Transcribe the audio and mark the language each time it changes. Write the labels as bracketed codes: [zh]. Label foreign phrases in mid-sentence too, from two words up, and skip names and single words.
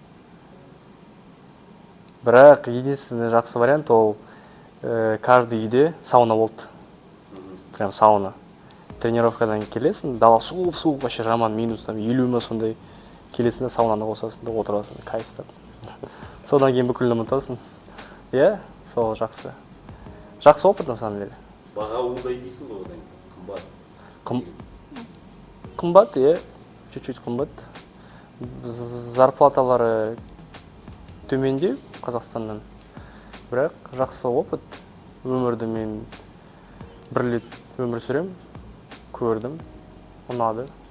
[kk] Бірақ единственный жақсы вариант ол каждый үйде сауна болды. Прям сауна. Тренировкадан келесің, дала суық, вообще жаман минус, 50 ма сондай. Келесің, саунаны қосасың, отырасың, кайфтап. Содан кейін бүкілін ұмытасың. Сол жақсы. [ru] Жақсы опыт на самом деле. [kk] Баға олдай дейсің ғой одан, қымбат. Қымбат, чуть-чуть қымбат. Зарплаталары төмендеу Қазақстаннан. Бірақ жақсы опыт. Өмірді мен 1 рет өмір сүрем, көрдім, ұнады.